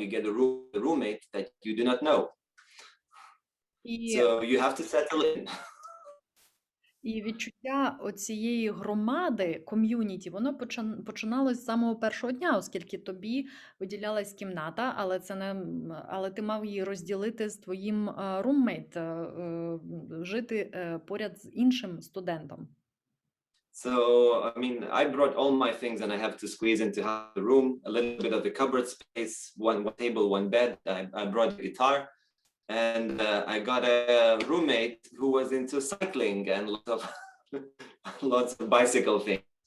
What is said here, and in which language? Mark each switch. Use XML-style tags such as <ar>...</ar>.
<en>You get a roommate that you do not know. So you have to settle in.</en> <uk>І відчуття оцієї громади, ком'юніті, воно починалось з самого першого дня, оскільки тобі виділялась кімната, але ти мав її розділити з твоїм руммейт, жити поряд з іншим студентом.</uk> <en>So, I mean, I brought all my things and I have to squeeze into the room, a little bit of the cupboard space, one table, one bed. I brought a guitar. And I got a roommate who was into cycling and lots of bicycle things.</en>